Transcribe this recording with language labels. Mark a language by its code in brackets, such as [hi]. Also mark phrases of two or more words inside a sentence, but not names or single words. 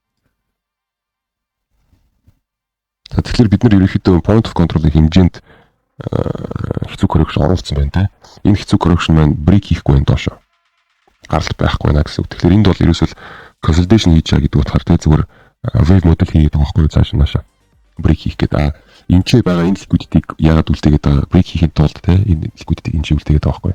[mn] Тэгэхээр бид нар ерөнхийдөө [en] point of control- [mn] ийн хэмжээнд хэцүү correction оруулсан байна те. Энэ хэцүү correction маань break хийхгүй байна доошо. Гаралт байхгүй байна гэсэн үг. Тэгэхээр энд бол ерөөсөө consolidation хийж байгаа гэдэг утгаар те зүгээр [en] wave model [mn] хийгээд байгаа байхгүй цааш наашаа break хийх гэдэг. Энд ч байгаа энэ liquidity-г яагаад үлдээгээд байгаа break хийхэд тулд те энэ liquidity-г энэ ч үлдээгээд байгаа байхгүй.